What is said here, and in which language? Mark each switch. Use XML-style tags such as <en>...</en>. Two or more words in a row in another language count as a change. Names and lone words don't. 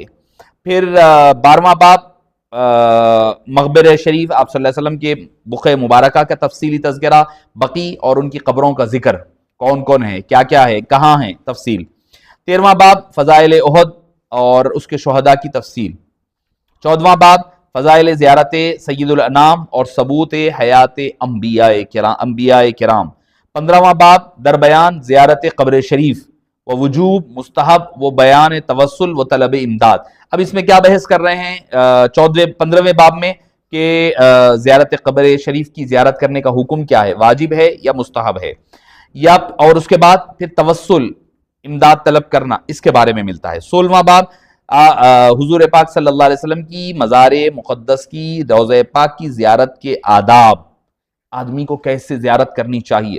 <ur>پھر 12واں باب مقبرہ شریف آپ</ur> <ar>صلی اللہ علیہ وسلم</ar> <ur>کے بقعہ مبارکہ کا تفصیلی تذکرہ، بقیع اور ان کی قبروں کا ذکر، کون کون ہے، کیا کیا ہے، کہاں ہیں، تفصیل۔ 13واں باب فضائل احد اور اس کے شہداء کی تفصیل۔ 14واں باب فضائل زیارت سید الانام اور ثبوت حیات انبیاء کرام۔ 15واں باب</ur> <fa>در بیان</fa> <ur>زیارت قبر شریف و وجوب مستحب و بیان توسل و طلب امداد۔ اب اس میں کیا بحث کر رہے ہیں 15ویں باب میں کہ زیارت قبر شریف کی زیارت کرنے کا حکم کیا ہے، واجب ہے یا مستحب ہے، یا اور اس کے بعد پھر توسل امداد طلب کرنا، اس کے بارے میں ملتا ہے۔ 16واں باب حضور پاک</ur> <ar>صلی اللہ علیہ وسلم</ar> <ur>کی مزار مقدس کی، روضہ پاک کی زیارت کے آداب، آدمی کو کیسے زیارت کرنی چاہیے۔</ur>